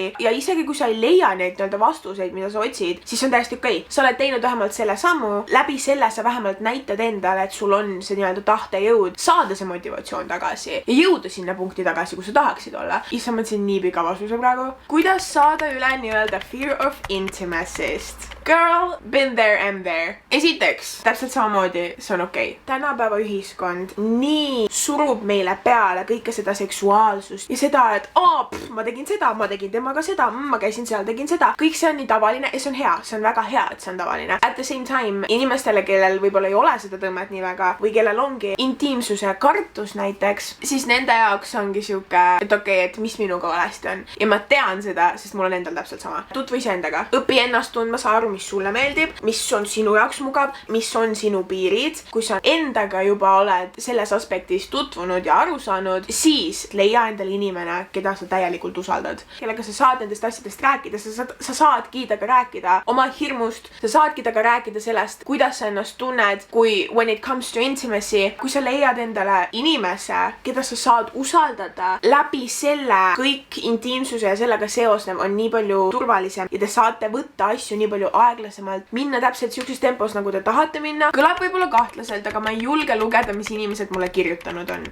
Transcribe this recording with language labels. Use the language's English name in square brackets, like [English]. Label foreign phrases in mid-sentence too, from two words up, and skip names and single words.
[Estonian] Ja isegi kui sa ei leia neid vastuseid, mida sa otsid, siis on täiesti okei. Sa oled teinud vähemalt selle sammu. Läbi selle sa vähemalt näitad endale, et sul on see tahtejõud saada see motivatsioon tagasi ja jõuda sinna punkti tagasi, kus sa tahaksid olla. Issa mõtlesin nii pika vastuse praegu. Kuidas saada üle [English] fear of intimacy'st? Girl, been there and there. [Estonian] Esiteks, täpselt samamoodi, see on okei. Tänapäeva ühiskond nii surub meile peale kõike seda seksuaalsust ja seda, et ma tegin seda, ma tegin temaga seda, ma käisin seal, tegin seda. Kõik see on nii tavaline ja see on hea. See on väga hea, et see on tavaline. [English] At the same time, [Estonian] inimestele, kellel võib-olla ei ole seda tõmmet nii väga või kellel ongi intiimsuse kartus näiteks, siis nende jaoks ongi siuke, et okei, et mis minuga valesti on. Ja ma tean seda, sest mul on endal täpselt sama. Tutvu iseendaga. Õpi ennast tundma, saa aru, mis sulle meeldib, mis on sinu jaoks mugav, mis on sinu piirid. Kui sa endaga juba oled selles aspektis tutvunud ja aru saanud, siis leia endale inimene, keda sa täielikult usaldad. Kellega sa saad nendest asjadest rääkida, sa saadki temaga rääkida oma hirmust, sa saadki temaga rääkida sellest, kuidas sa ennast tunned, kui [English] when it comes to intimacy, [Estonian] kui sa leiad endale inimese, keda sa saad usaldada, läbi selle kõik intiimsuse ja sellega seosnev on nii palju turvalisem ja te saate võtta asju nii palju aeglasemalt, minna täpselt siukses tempos, nagu te tahate minna. Kõlab võib-olla kahtlaselt, aga ma ei julge lugeda, mis inimesed mulle kirjutanud on.